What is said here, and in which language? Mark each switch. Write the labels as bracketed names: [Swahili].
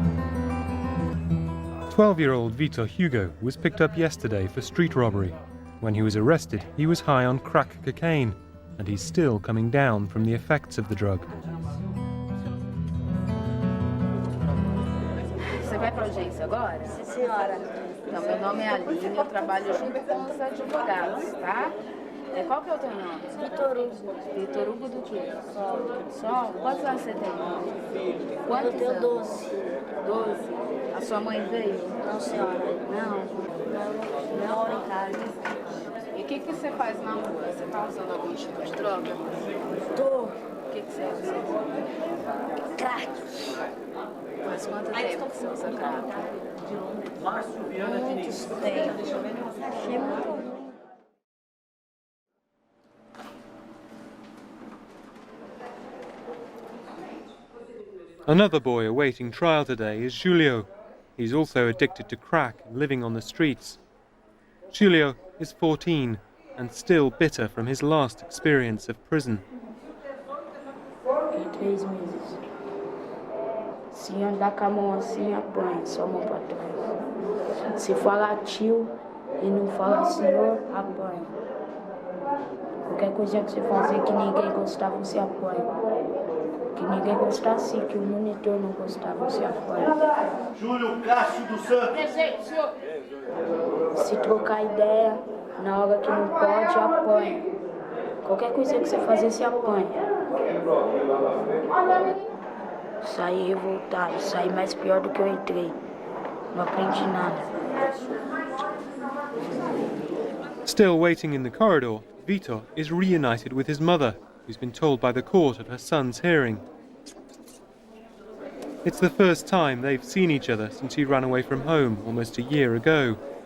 [English] "12-year-old Vitor Hugo was picked up yesterday for street robbery. When he was arrested, he was high on crack cocaine, and he's still coming down from the effects of the drug." [Portuguese] Você vai para a audiência agora? Sim, senhora. Então, meu nome é Aline, eu trabalho junto com os advogados, tá? Qual que é o teu nome? Vitor Hugo. Vitor Hugo do quê? Sol. Quantos anos você tem? Quantos Eu tenho anos? 12. 12. A sua mãe veio? Não, senhora. Não. Eu moro em casa. E o que você faz na rua? Você está usando algum tipo de droga? Tô. O que você usa? Crack. Mas Faz quanto tempo que você usa crack? Muitos tempos. Achei muito ruim. [English] Another boy awaiting trial today is Julio. He's also addicted to crack and living on the streets. Julio is 14 and still bitter from his last experience of prison. [Portuguese] Fiquei 3 meses. Se andar com a mão assim, apanha, só a mão pra trás. Se falar tio e não falar senhor, apanha. Qualquer coisa que você fazer que ninguém gostar, você apanha. Que ninguém gostasse, que o monitor não gostava, você apanha. Júlio Cássio dos Santos. Presente, senhor. Se trocar ideia, na hora que não pode, apanha. Qualquer coisa que você fazer, você apanha. Saí revoltado, saí mais pior do que eu entrei. Não aprendi nada. [English] Still waiting in the corridor, Vitor is reunited with his mother, who's been told by the court of her son's hearing. It's the first time they've seen each other since he ran away from home almost a year ago.